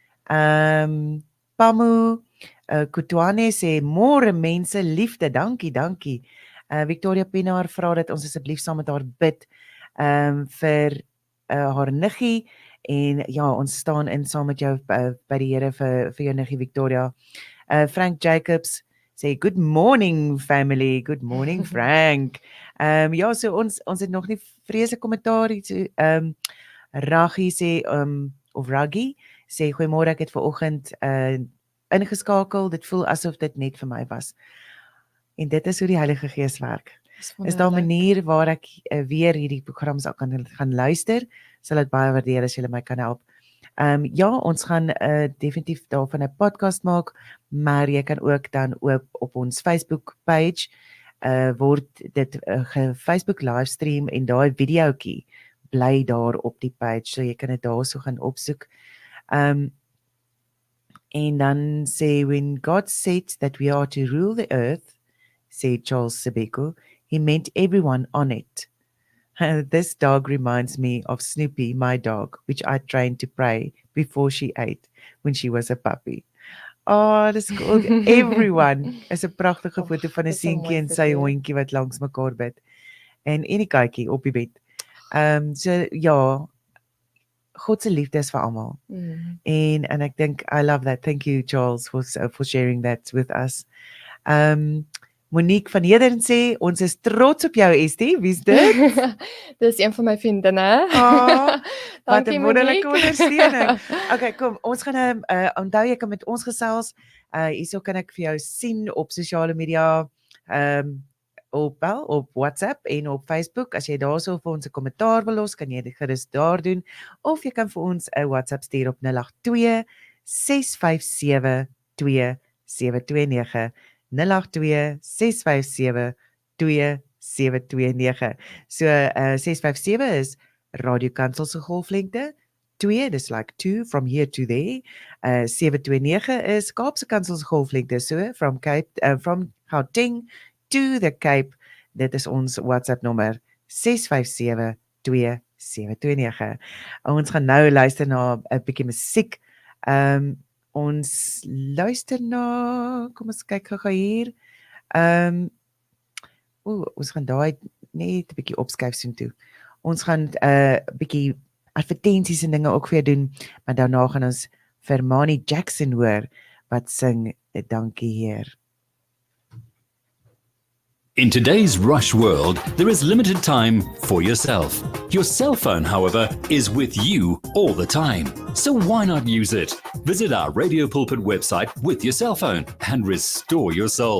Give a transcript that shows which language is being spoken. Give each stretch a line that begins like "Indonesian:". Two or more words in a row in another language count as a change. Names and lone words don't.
Afrikaans: Pamu Kutwane sê môre mense liefde, dankie. Victoria Pinaar vra dat ons asseblief saam met haar bid vir haar niggie en ja, ons staan in saam met jou by die Here vir jou niggie Victoria.
English: Frank Jacobs sê good morning family, good morning Frank.
Afrikaans: Ja, so ons het nog nie vreeslike kommentaar hier so Raggie sê of Raggie sê goeiemôre, ek het vanoggend ingeskakel. Dit voel asof dit net vir my was. En dit is hoe die Heilige Gees werk. Is daar 'n manier waar ek weer hierdie program sal kan gaan luister? Sal dit baie waardeer as julle my kan help. Ja, ons gaan definitief daarvan 'n podcast maak, maar jy kan ook dan op ons Facebook page word dit Facebook livestream en daai videoetjie bly daar op die page, so jy kan dit daarso gaan opsoek. En dan sê
English: when God said that we are to rule the earth, said Charles Sebeko, he meant everyone on it. This dog reminds me of Snoopy, my dog, which I trained to pray before she ate when she was a puppy.
Afrikaans: Oh, dis cool. Everyone is 'n pragtige foto van 'n seentjie en sy hondjie wat langs mekaar bid. En die katjie op die bed. So ja, God se liefde is vir almal. En ek dink
English: I love that. Thank you Charles for sharing that with us.
Afrikaans: Monique van Hedern sê ons is trots op jou Esté. Wie's dit? Dis een van my vriendinne. Wat 'n wonderlike ondersteuning. Okay, kom, ons gaan onthou jy kan met ons gesels. Hierso kan ek vir jou sien op sosiale media, op WhatsApp en op Facebook. As jy daarso vir ons 'n kommentaar wil los, kan jy dit gerus daar doen of jy kan vir ons 'n WhatsApp stuur op 082 657 2729. 082 657 2729. So 657 is Radio Kansel se golflengte.
English: 2 dis like 2 from here to there.
Afrikaans: 729 is Kaapse Kansel se golflengte.
English: So from Gauteng to the Cape.
Afrikaans: Dit is ons WhatsApp nommer 657 2729. Ons gaan nou luister na 'n bietjie musiek. Ons luister na, kom ons kyk gou hier. Ons gaan daai net 'n bietjie opskuif soontoe. Ons gaan 'n bietjie advertensies en dinge ook vir doen, maar daarna gaan ons vir Mani Jackson hoor wat sing Dankie Heer.
English: In today's rush world, there is limited time for yourself. Your cell phone, however, is with you all the time. So why not use it? Visit our Radio Pulpit website with your cell phone and restore your soul.